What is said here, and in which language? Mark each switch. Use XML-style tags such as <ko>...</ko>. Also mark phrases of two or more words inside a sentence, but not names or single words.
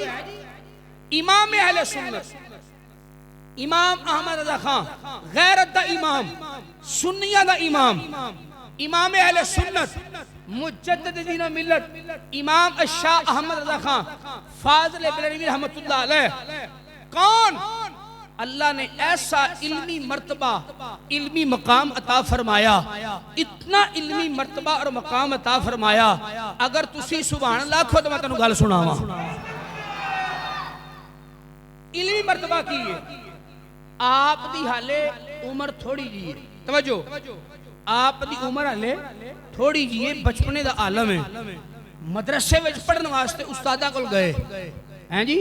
<pa>امام اہل سنت امام احمد رضا خان، غیرت دا امام، سنیاں دا امام، امام اہل سنت مجدد دین ملت امام شاہ احمد رضا خان فاضل بریلوی</pa> <ar>رحمة الله عليه.</ar> <pa>कौन?</pa> <ur>اللہ نے ایسا علمی مرتبہ، علمی مقام عطا فرمایا، اتنا علمی مرتبہ اور مقام عطا فرمایا.</ur> <pa>اگر تسی</pa> <ar>سبحان الله</ar> <pa>آکھو تو میں تینوں گل سناواں۔ علمی مرتبہ کی ہے? آپ دی حالے عمر تھوڑی جی ہے، توجہ، آپ دی عمر حالے تھوڑی جی ہے، بچپنے دا عالم ہے. مدرسے وچ پڑھن واسطے استاداں کول گئے ہیں جی.</pa>